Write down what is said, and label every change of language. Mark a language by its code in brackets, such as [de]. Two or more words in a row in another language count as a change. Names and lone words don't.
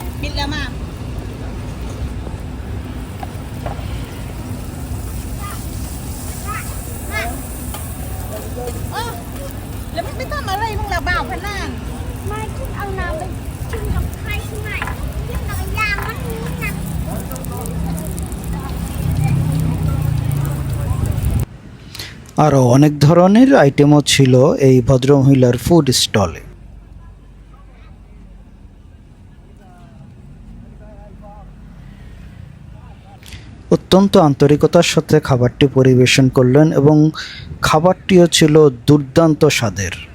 [th] แล้วมาแล้วไม่ทำอะไรมึงละบ่าวพนันไม่ขึ้นเอาน้ำไปขึ้นกับใครใช่ไหมขึ้นกับยางมันนี้นะ [bn] আরও অনেক ধরনের আইটেমও ছিল এই ভদ্রমহিলার [en] food stall. [bn] অত্যন্ত আন্তরিকতার সাথে খাবারটি পরিবেশন করলেন এবং খাবারটিও ছিল দুর্দান্ত স্বাদের।